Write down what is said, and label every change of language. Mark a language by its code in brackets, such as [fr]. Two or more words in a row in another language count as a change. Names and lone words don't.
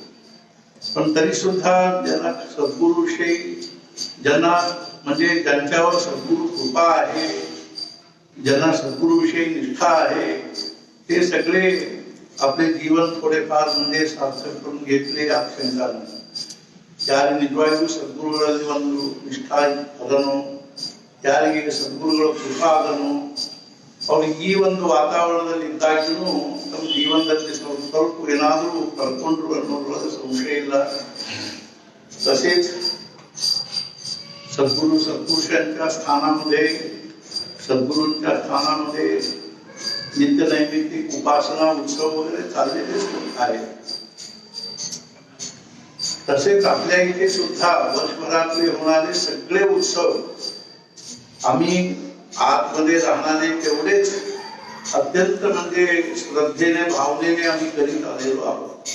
[mr] पण तरी सुद्धा ज्यांना सद्गुरूविषयी ज्यांना म्हणजे ज्यांच्यावर सद्गुरु कृपा आहे, ज्यांना सद्गुरूविषयी निष्ठा आहे, ते सगळे आपले जीवन थोडेफार म्हणजे सार्थक करून घेतले आशंका नाही. [kn] ಯಾರು ನಿಜವಾಗಿಯೂ ಸದ್ಗುರುಗಳಲ್ಲಿ ಒಂದು ನಿಷ್ಠಾ ಅದನ್ನು, ಯಾರಿಗೆ ಸದ್ಗುರುಗಳ ಕೃಪಾ ಅದನ್ನು, ಅವ್ರಿಗೆ ಈ ಒಂದು ವಾತಾವರಣದಲ್ಲಿ ಇದ್ದಾಗಿಯೂ ತಮ್ಮ ಜೀವನದಲ್ಲಿ ಸ್ವಲ್ಪ ಏನಾದರೂ ಕಳ್ಕೊಂಡ್ರು ಅನ್ನೋದ್ರೊಳಗೆ ಸಂಶಯ ಇಲ್ಲ. [mr] तसेच सद्पुरुषांच्या स्थानामध्ये, सद्गुरूंच्या स्थानामध्ये नित्यनैमित्तिक उपासना उत्सव वगैरे चाललेले आहेत. तसेच आपल्या इथे सुद्धा वर्षभरातले होणारे सगळे उत्सव आम्ही आतमध्ये राहणारे तेवढेच अत्यंत म्हणजे श्रद्धेने भावनेने आम्ही करीत आलेलो आहोत.